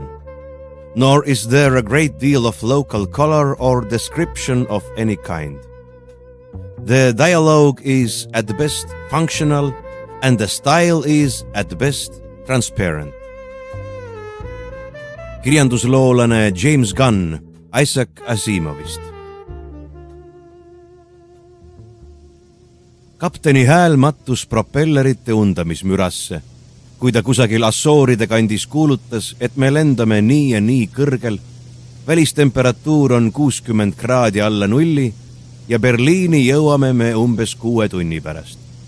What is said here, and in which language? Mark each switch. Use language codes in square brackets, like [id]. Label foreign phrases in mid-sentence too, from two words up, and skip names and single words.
[en] Nor is there a great deal of local color or description of any kind. The dialogue is at the best functional, and the style is at the best transparent. [et] Kirjandusloolane James Gunn Isaac Asimovist. Kapteni hääl mattus propellerite undamismürasse, kui ta kusagil Assooride kandis kuulutas, et me lendame nii ja nii kõrgel, välistemperatuur on 60 kraadi alla nulli ja Berliini jõuame me umbes 6 tunni pärast.